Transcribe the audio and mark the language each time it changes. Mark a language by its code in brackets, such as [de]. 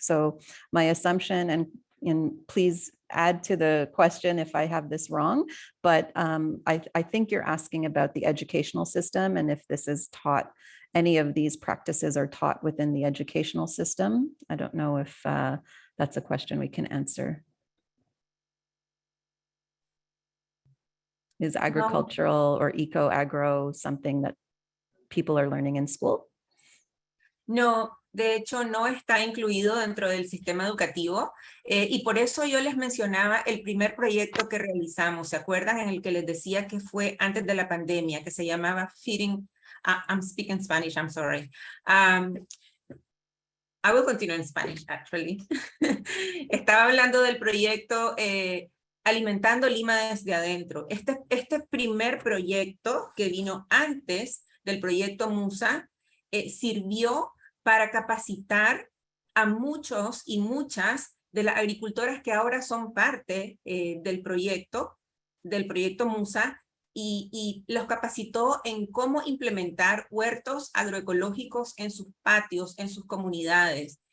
[en] So my assumption, and please add to the question if I have this wrong, but I think you're asking about the educational system and if this is taught, any of these practices are taught within the educational system. I don't know if that's a question we can answer. Is agricultural or eco-agro something that people are learning in school? [es] No, de hecho no está incluido dentro del sistema educativo y por eso yo les mencionaba el primer proyecto que realizamos, ¿se acuerdan? En el que les decía que fue antes de la pandemia, que se llamaba [en] Feeding, I'm speaking Spanish, I'm sorry. I will continue in Spanish, actually. [es] Estaba hablando del proyecto Alimentando Lima desde adentro. Este primer proyecto que vino antes del proyecto MUSA sirvió para capacitar a muchos y muchas de las agricultoras que ahora son parte del proyecto MUSA y los capacitó en cómo implementar huertos agroecológicos en sus patios, en sus comunidades.